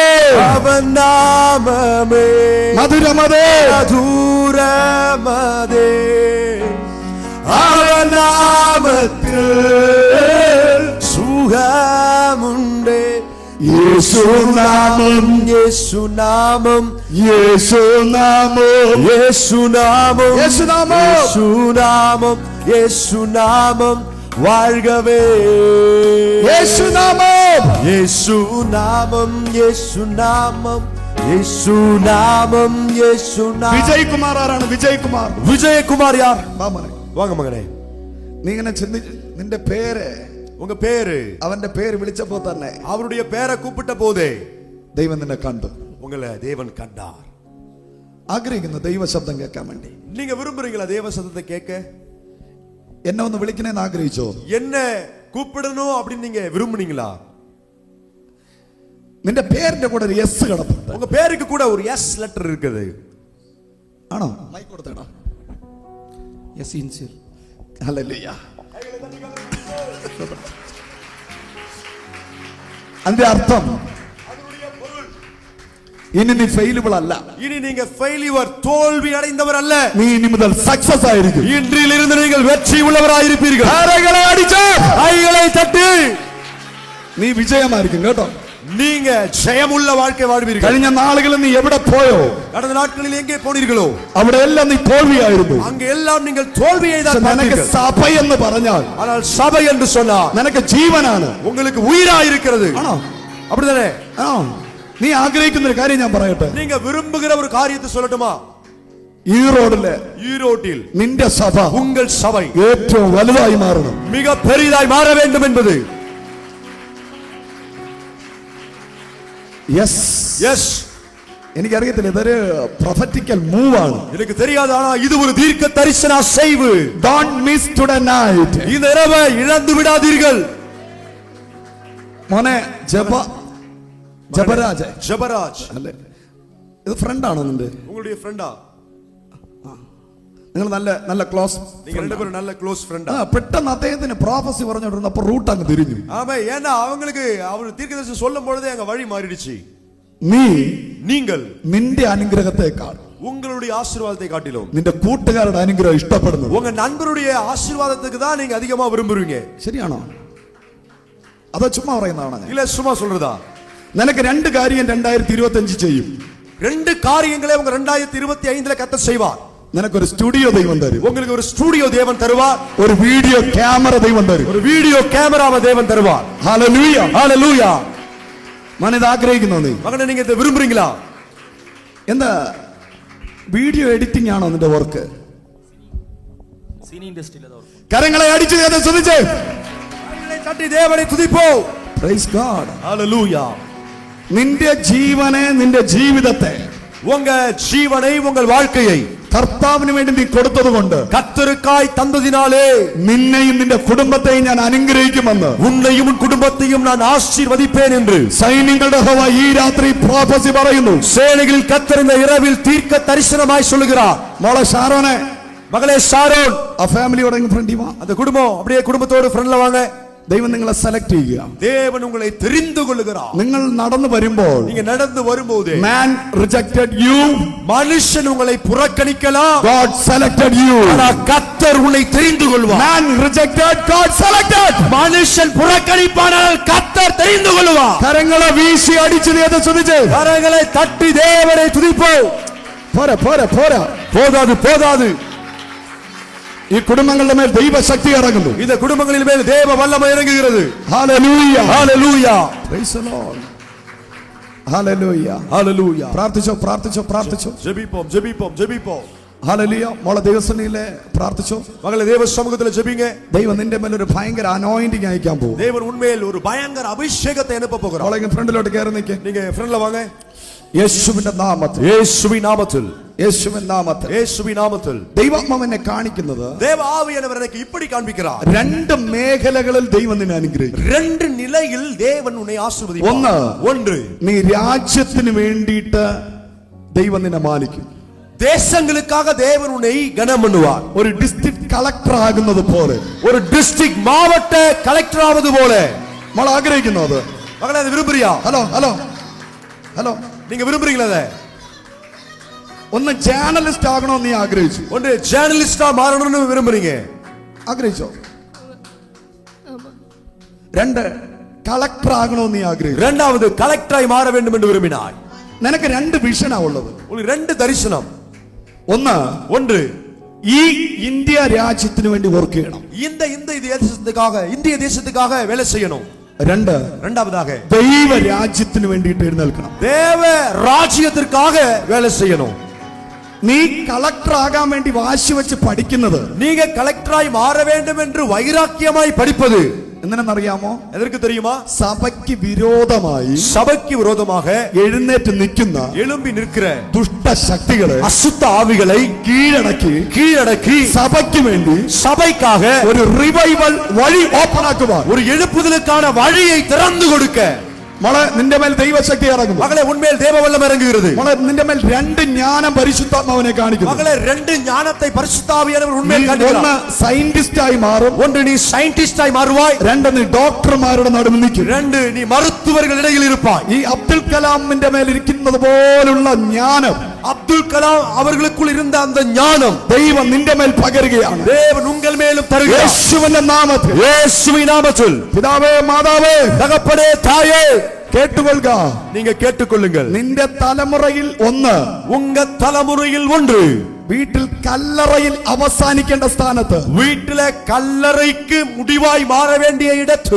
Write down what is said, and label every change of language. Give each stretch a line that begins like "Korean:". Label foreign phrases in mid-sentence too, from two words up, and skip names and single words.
Tamil: அவன் நாமமே மதுரமதே மதுரமதே, அவன் நாமத்தில் சுகமுண்டே.
Malayalam: യേശു നാമം, യേശു നാമം, യേശു നാമം, യേശു നാമം, യേശു നാമം, യേശു നാമം, യേശു നാമം வாழ்கவே. യേശു നാമം, യേശു നാമം, യേശു നാമം, യേശു നാമം, യേശു നാമം. വിജയ് കുമാർ ആരാണ്? വിജയ് കുമാർ.
Tamil: விஜயகுமார் யார்?
Malayalam: വാ മോനെ.
Tamil: வாங்க மகனே.
Malayalam: നീ ഇങ്ങനെ ചിന്തിച്ച് നിന്റെ പേര്,
Tamil: உங்க பேரு,
Malayalam: അവന്റെ പേര് വിളിച്ചപ്പോ തന്നെ
Tamil: அவருடைய பேரை கூப்பிட்ட போதே
Malayalam: ദൈവം നിന്നെ കണ്ടു.
Tamil: உங்களை தேவன் கண்டார்.
Malayalam: ആഗ്രഹിക്കുന്നു ദൈവ ശബ്ദം കേൾക്കാൻ വേണ്ടി.
Tamil: நீங்க விரும்புறீங்களா தேவ சத்தத்தை கேட்க?
Malayalam: എന്നെ ഒന്ന് വിളിക്കണേന്ന് ആഗ്രഹിച്ചോ?
Tamil: என்ன கூப்பிடணும் அப்படின்னு நீங்க விரும்புனீங்களா?
Malayalam: നിന്റെ പേരിന്റെ കൂടെ ഒരു എസ് കിടപ്പുണ്ട്.
Tamil: உங்க பேருக்கு கூட ஒரு எஸ் லெட்டர் இருக்குது.
Malayalam: ആണോ? മൈക്ക് കൊടുത്തേടാ.
English: Yes, sincere.
Malayalam: ഹല്ലേലൂയ. അതിന്റെ അർത്ഥം ഇനി നീ ഫെയിലബിൾ അല്ല.
Tamil: இனி நீங்க ஃபெயிலியர், தோல்வி அடைந்தவர் அல்ல.
Malayalam: നീ ഇനി മുതൽ സക്സസ് ആയിരിക്കും.
Tamil: இன்றிலிருந்து நீங்கள் வெற்றி உள்ளவராயிருப்பீர்கள்.
Malayalam: കരങ്ങളെ അടിച്ച്
Tamil: கைகளை தட்டி
Malayalam: നീ വിജയമായിരിക്കും കേട്ടോ.
Tamil: நீங்க ஜெயமுள்ள வாழ்க்கை வாழ்வீர்கள்.
Malayalam: കഴിഞ്ഞ നാളുകളിൽ നീ എവിടെ പോയോ
Tamil: கடந்த நாட்களில் எங்கே போனீர்களோ
Malayalam: അവിടെ എല്ലാം നീ തോൽവിയായിരുന്നു.
Tamil: அங்கே எல்லாம் நீங்கள் தோல்வியை தான்
Malayalam: നിനക്ക്
Tamil: பார்த்தீர்கள்.
Malayalam: സഭ എന്ന് പറഞ്ഞാൽ
Tamil: ஆனால் சபை என்று சொன்னால்
Malayalam: നിനക്ക് ജീവനാണ്.
Tamil: உங்களுக்கு உயிரா இருக்கிறது.
Malayalam: ആണോ?
Tamil: அப்படிதானே?
Malayalam: നീ ആഗ്രഹിക്കുന്ന ഒരു കാര്യം ഞാൻ പറയട്ടെ.
Tamil: நீங்க விரும்புகிற ஒரு காரியத்தை சொல்லட்டுமா? ஈரோட்டில்
Malayalam: നിന്റെ സഭ
Tamil: உங்கள் சபை
Malayalam: ഏറ്റവും വലുതായി മാറണം.
Tamil: மிக பெரிதாய் மாற வேண்டும் என்பது.
Malayalam: യെസ്, എനിക്കറിയത്തില്ല, ഇതൊരു
English: prophetical move
Malayalam: ആണ്.
Tamil: எனக்கு தெரியாது, ஆனா இது ஒரு தீர்க்க தரிசன அசைவு.
English: Don't miss today night.
Tamil: இந்த இரவை இழந்து விடாதீர்கள்.
Malayalam: മോനെ ஜபராஜ் അല്ലേ? ഇത് ഫ്രണ്ടാണോ നിന്റെ?
Tamil: உங்களுடைய ஃப்ரெண்டா?
Malayalam: നിങ്ങൾ നല്ല നല്ല ക്ലോസ്,
Tamil: நீங்க ரெண்டு பேரும் நல்ல
English: close friend?
Malayalam: പെട്ടെന്ന് അദ്ദേഹത്തിന് പ്രോഫസി പറഞ്ഞുകൊണ്ടിരുന്നപ്പോ റൂട്ട് അങ്ങ് തിരിഞ്ഞു.
Tamil: ஆமா, ஏன்னா அவங்களுக்கு அவர் தீர்க்கதரிசனம் சொல்லும் பொழுதே அங்க வழி மாறிடுச்சு. நீங்கள்
Malayalam: നിന്റെ അനുഗ്രഹത്തെക്കാൾ
Tamil: உங்களுடைய ஆசீர்வாதத்தை காட்டிலும்
Malayalam: നിന്റെ കൂട്ടുകാരുടെ അനുഗ്രഹം ഇഷ്ടപ്പെടുന്നു.
Tamil: உங்க நண்பருடைய ஆசீர்வாதத்துக்கு தான் நீங்க அதிகமா விரும்புறீங்க.
Malayalam: ശരിയാണോ? അതോ ചുമ്മാ പറയുന്നതാണ്?
Tamil: இல்ல சும்மா சொல்றதா?
Malayalam: നിനക്ക് രണ്ട് കാര്യം 2025 ചെയ്യും.
Tamil: ரெண்டு காரியங்களை உங்க 2025ல கர்த்தர் செய்வார்.
Malayalam: നിനക്കൊരു സ്റ്റുഡിയോ ദൈവം തരും.
Tamil: உங்களுக்கு ஒரு ஸ்டுடியோ தேவன் தருவார்.
Malayalam: ഒരു
English: video camera
Malayalam: ദൈവം തരും.
Tamil: ஒரு
English: video camera
Tamil: தேவன் தருவார்.
Malayalam: ഹല്ലേലൂയ,
Tamil: ஹalleluya.
Malayalam: ഞാൻ ഇത് ആഗ്രഹിക്കുന്നു. നീ
Tamil: மகனே, நீங்க இதை விரும்புறீங்களா?
Malayalam: എന്താ
English: video editing
Malayalam: ആണോ നിന്റെ വർക്ക്?
English: cine industry
Malayalam: വർക്ക്. കരങ്ങളെ അടിച്ചു ശ്രദ്ധിച്ചേ.
Tamil: தட்டி தேவனை துதிப்போம்.
English: Praise God.
Tamil: ஹalleluya.
Malayalam: നിന്റെ ജീവനെ, നിന്റെ ജീവിതത്തെ,
Tamil: உங்க ஜீவனை, உங்கள் வாழ்க்கையை
Malayalam: കർത്താവിന് വേണ്ടി നീ കൊടുത്തതുകൊണ്ട്,
Tamil: கர்த்தருக்காய் தந்ததினாலே
Malayalam: നിന്നെയും നിന്റെ കുടുംബത്തെയും ഞാൻ അനുഗ്രഹിക്കുമെന്ന്,
Tamil: உன்னையும் உன் குடும்பத்தையும் நான் ஆசீர்வதிப்பேன் என்று
Malayalam: സൈന്യങ്ങളുടെ യഹോവ ഈ രാത്രി പ്രോഫസി പറയുന്നു.
Tamil: சேனைகளில் கர்த்தர் இந்த இரவில் தீர்க்க தரிசனமாய் சொல்லுகிறார்.
Malayalam: മോളെ ഷാരോനെ,
Tamil: மகளே ஷாரோன்,
Malayalam: ആ ഫാമിലിയോടെ ഫ്രണ്ടി വാ.
Tamil: அந்த குடும்பம் அப்படியே குடும்பத்தோடு ஃப்ரெண்ட்ல வாங்க.
Malayalam: ദൈവം നിങ്ങളെ സെലക്ട് ചെയ്യുക.
Tamil: தேவன் உங்களை தெரிந்து கொள்ளுகிறார்.
Malayalam: നിങ്ങൾ നടന്നു വരുമ്പോൾ,
Tamil: நீங்க நடந்து வரும்போது
English: man rejected you,
Tamil: மனுஷன் உங்களை புறக்கணிக்கலாம்.
English: God selected you.
Tamil: ஆனா கர்த்தர் உன்னை தெரிந்து கொள்வார்.
English: Man rejected, God selected.
Tamil: மனுஷன் புறக்கணிப்பானால் கர்த்தர் தெரிந்து கொள்வார்.
Malayalam: കരങ്ങളെ വീശി അടിച്ചു നീ ശ്രദ്ധിച്ചേ.
Tamil: கரங்களை தட்டி தேவனை துதிப்போம்.
Malayalam: പോരാ പോരാ പോരാ,
Tamil: போதாது.
Malayalam: ഈ കുടുംബങ്ങളുടെ മേൽ ദൈവശക്തി ഇറങ്ങുന്നു.
Tamil: இந்த குடும்பங்களின் மேல் தேவ வல்லமை இறங்குகிறது.
Malayalam: ഹല്ലേലൂയ,
Tamil: ஹalleluya.
English: Praise the Lord.
Malayalam: ഹല്ലേലൂയ,
Tamil: ஹalleluya.
Malayalam: പ്രാർത്ഥിച്ചോ.
Tamil: ஜெபிப்போம்.
Malayalam: ഹല്ലേലൂയ. മോളെ ദൈവസന്നിധിയിലെ പ്രാർത്ഥിച്ചോ.
Tamil: மகளே, தேவ சமூகத்தில் ஜெபிங்க.
Malayalam: ദൈവം നിന്റെ മേൽ ഒരു ഭയങ്കര അനോയിന്റിംഗ് അയക്കാൻ പോകും.
Tamil: தேவன் உண்மையில் ஒரு பயங்கர அபிஷேகத்தை அனுப்ப போகிறார்.
Malayalam: മോളെ ഫ്രണ്ടിലോട്ട് കയറി നിൽക്ക്.
Tamil: நீங்க ஃப்ரெண்ட்ல வாங்க.
Malayalam: യേശുവിന്റെ നാമത്തിൽ, യേശുവിൻ നാമത്തിൽ, യേശുവിൻ നാമത്തിൽ, യേശുവിൻ നാമത്തിൽ ദൈവാത്മാവ് എന്നെ കാണിക്കുന്നത്,
Tamil: தேவ ஆவியானவர் எனக்கு இப்படி காண்பிக்கிறார்.
Malayalam: രണ്ട് മേഖലകളിൽ ദൈവം നിന്നെ അനുഗ്രഹിക്കും.
Tamil: ரெண்டு நிலையில் தேவன் உன்னை ஆசீர்வதிப்பார். ஒன்று,
Malayalam: നീ രാജ്യത്തിന് വേണ്ടിയിട്ട് ദൈവം നിന്നെ മാനിക്കും.
Tamil: தேசங்களுக்காக தேவன் உன்னை கனம் பண்ணுவார்.
Malayalam: ഒരു
English: district collector
Malayalam: ആകുന്നത് പോലെ,
Tamil: ஒரு டிஸ்ட்ரிக்ட் மாவட்ட கலெக்டர் ஆவது போல.
Malayalam: നമ്മൾ ആഗ്രഹിക്കുന്നു അത്.
Tamil: மகளே, அதை விரும்புறியா?
Malayalam: ഹലോ,
Tamil: நீங்க விரும்புறீங்களா? அதை
Malayalam: ഒന്ന് ജേർണലിസ്റ്റ് ആകണമെന്ന് നീ ആഗ്രഹിച്ചു.
Tamil: ஒன்று ஜேர்னலிஸ்டா மாறணும்னு விரும்புறீங்க.
Malayalam: ആഗ്രഹിച്ചോ? രണ്ട് കളക്ടർ ആകണമെന്ന് നീ ആഗ്രഹിച്ചു.
Tamil: இரண்டாவது கலெக்டராய் மாற வேண்டும் என்று விரும்பினாய்.
Malayalam: നിനക്ക് രണ്ട് വിഷനാ ഉള്ളത്.
Tamil: உங்களுக்கு ரெண்டு தரிசனம். ஒன்று,
Malayalam: ഈ ഇന്ത്യ രാജ്യത്തിന് വേണ്ടി വർക്ക് ചെയ്യണം.
Tamil: இந்திய தேசத்துக்காக வேலை செய்யணும். இரண்டாவதாக
Malayalam: ദൈവ രാജ്യത്തിന് വേണ്ടിയിട്ട് എഴുന്നേൽക്കണം.
Tamil: தேவ ராஜ்யத்திற்காக வேலை செய்யணும்.
Malayalam: നീ കളക്ടർ ആകാൻ വേണ്ടി വാശി വെച്ച് പഠിക്കുന്നത്,
Tamil: நீங்க கலெக்டராய் மாற வேண்டும் என்று வைராக்கியமாய் படிப்பது
Malayalam: എന്തിനെന്നറിയാമോ?
Tamil: எதற்கு தெரியுமா?
Malayalam: സഭയ്ക്ക് വിരോധമായി,
Tamil: சபைக்கு விரோதமாக
Malayalam: എഴുന്നേറ്റ് നിൽക്കുന്ന
Tamil: எழும்பி நிற்கிற
Malayalam: ദുഷ്ട ശക്തികളെ,
Tamil: அசுத்த ஆவிகளை கீழடக்கி
Malayalam: സഭയ്ക്ക് വേണ്ടി,
Tamil: சபைக்காக
Malayalam: ഒരു റിവൈവൽ വഴി ഓപ്പൺ ആക്കുവാൻ,
Tamil: ஒரு எழுப்புதலுக்கான வழியை திறந்து கொடுக்க
Malayalam: മോളെ നിന്റെ മേൽ ദൈവശക്തി ഇറങ്ങും.
Tamil: மகளே, உன்மேல் தேவ வல்லமை இறங்குகிறது.
Malayalam: മോളെ നിന്റെ മേൽ രണ്ട് ജ്ഞാനം പരിശുദ്ധാത്മാവിനെ കാണിക്കുന്നു.
Tamil: மகளே, ரெண்டு ஞானத்தை பரிசுத்த ஆவியானவர் உன்மேல் காண்பிக்கிறார்.
Malayalam: ഒന്ന് സയന്റിസ്റ്റ് ആയി മാറും.
Tamil: ஒன்று, நீ சயின்டிஸ்டாய் மாறுவாய்.
Malayalam: രണ്ട്, നീ ഡോക്ടർമാരുടെ നടുവിൽ നിൽക്കും.
Tamil: ரெண்டு, നീ மருத்துவர்கள் இடையில் இருப்பாய்.
Malayalam: ഈ അബ്ദുൽ കലാമിന്റെ മേൽ ഇരിക്കുന്നത് പോലുള്ള ജ്ഞാനം,
Tamil: அப்துல் கலாம் அவர்களுக்குள் இருந்த அந்த ஞானம்
Malayalam: ദൈവം നിന്റെ മേൽ പകരുകയാണ്.
Tamil: தேவன் உங்கள் மேலும் தருகிறார்.
Malayalam: യേശുവിന്റെ നാമത്തിൽ,
Tamil: இயேசுவின் நாமத்தில்.
Malayalam: പിതാവേ, മാതാവേ,
Tamil: தகப்பனே, தாயே,
Malayalam: കേട്ടുകൊള്ളുക.
Tamil: நீங்க கேட்டுக்கொள்ளுங்கள்.
Malayalam: നിന്റെ തലമുറയിൽ ഒന്ന്,
Tamil: உங்க தலைமுறையில் ஒன்று,
Malayalam: വീട്ടിൽ കല്ലറയിൽ അവസാനിക്കേണ്ട സ്ഥാനത്ത്
Tamil: வீட்டிலே கல்லறைக்கு முடிவாய் மாற வேண்டிய இடத்தில்